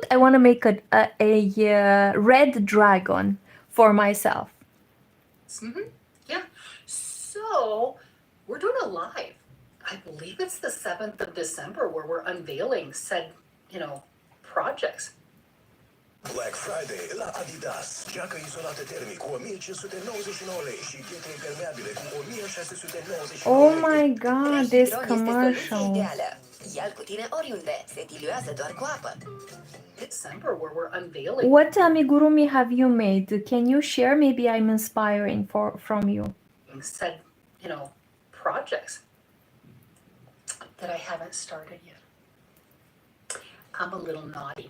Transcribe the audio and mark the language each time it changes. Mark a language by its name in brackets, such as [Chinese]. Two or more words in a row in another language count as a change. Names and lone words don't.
[English] I want to make a red dragon for myself. Mm-hmm. Yeah. So we're doing a live. I believe it's the 7th of December where we're unveiling said, projects. [Romanian] Black Friday la Adidas. Geacă izolată termic cu 1599 lei și pietre impermeabile cu 1699 [English] Oh [Romanian] lei. [English] my god, this [Romanian] Este [English] commercial. [Romanian] soluția ideală. Ia-l cu tine oriunde. Se diluează doar cu apă. [English] December where we're unveiling. What amigurumi have you made? Can you share? Maybe I'm inspiring from you. Said, projects that I haven't started yet. I'm a little naughty.